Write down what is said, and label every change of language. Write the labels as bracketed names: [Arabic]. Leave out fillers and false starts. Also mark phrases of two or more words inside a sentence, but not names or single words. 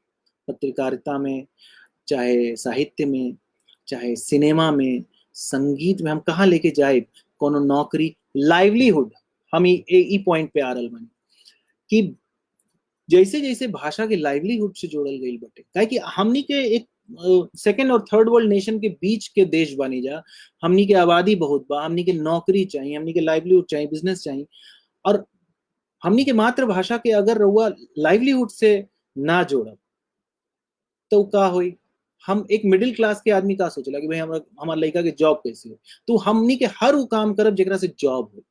[Bhojpuri] पत्रकारिता में, चाहे साहित्य में, चाहे सिनेमा में, संगीत में हम कहाँ लेके जाए? कोनो नौकरी, लाइवलीहुड। हम ई पॉइंट पे आ रहल बानी कि जैसे जैसे भाषा के लाइवलीहुड से जोड़ल गई बटे, काहे कि हमनी के एक सेकेंड और [English] third world nation [Bhojpuri] के बीच के देश बनी जा। हमनी के आबादी बहुत बा, हमनी के नौकरी चाहिए, हमनी के लाइवलीहुड चाहिए, बिजनेस चाहिए, और हमनी के मातृभाषा के अगर रहुआ लाइवलीहुड से ना जोड़ब तो का होई? हम एक [English] middle class [Bhojpuri] के आदमी का सोचला कि भाई हमारा लड़का के जॉब कैसे हो, तो हमनी के हर वो काम करब जेकरा से जॉब हो।